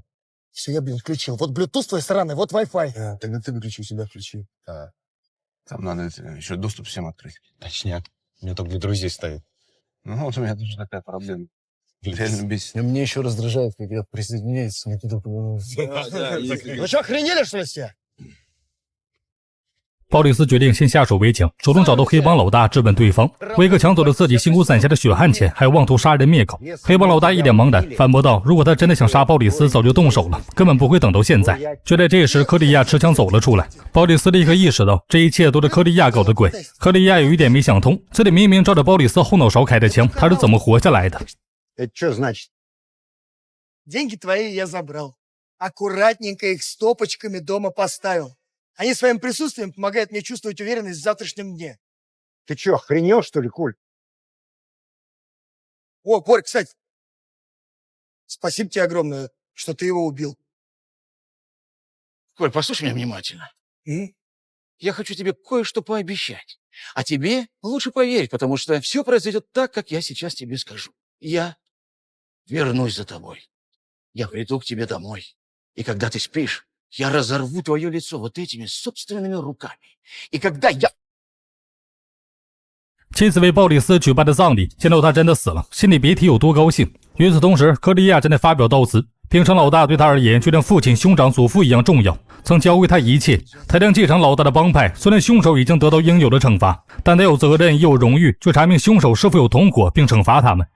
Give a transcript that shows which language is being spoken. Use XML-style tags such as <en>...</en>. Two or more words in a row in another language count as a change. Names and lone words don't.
<ru>Все, я, включил. Вот Bluetooth твой сраный, вот Wi-Fi. Тогда ты выключи, у себя включи. Там надо еще доступ всем открыть. Точняк. У меня только для друзей стоит. Ну, вот у меня тоже такая проблема. Реально бесит. И мне еще раздражает, когда присоединяется. Ну что, охренели, что ли, все?</ru> <zh>鲍里斯决定先下手为强，主动找到黑帮老大质问对方。威克抢走了自己辛苦攒下的血汗钱，还妄图杀人灭口。黑帮老大一脸茫然，反驳道：“如果他真的想杀鲍里斯，早就动手了，根本不会等到现在。” 就在这时，克利亚持枪走了出来。鲍里斯立刻意识到这一切都是克利亚搞的鬼。克利亚有一点没想通，这里明明照着鲍里斯后脑勺开的枪，他是怎么活下来的？</zh> <ru>Это что значит? Деньги твои я забрал. Аккуратненько их стопочками дома поставил. Они своим присутствием помогают мне чувствовать уверенность в завтрашнем дне. Ты что, охренел, что ли, Коль? О, Борь, кстати, спасибо тебе огромное, что ты его убил. Коль, послушай меня внимательно. Я хочу тебе кое-что пообещать. А тебе лучше поверить, потому что все произойдет так, как я сейчас тебе скажу. Я вернусь за тобой. Я приду к тебе домой. И когда ты спишь, я разорву твое лицо вот этими собственными руками. И когда я...</ru> <zh>妻子为鲍里斯举办的葬礼，见到他真的死了，心里别提有多高兴。与此同时，克利亚正在发表悼词， 兵场老大对他而言就像父亲、兄长、祖父一样重要，曾教会他一切。他将继承老大的帮派，虽然凶手已经得到应有的惩罚，但他有责任也有荣誉去查明凶手是否有同伙，并惩罚他们。</zh>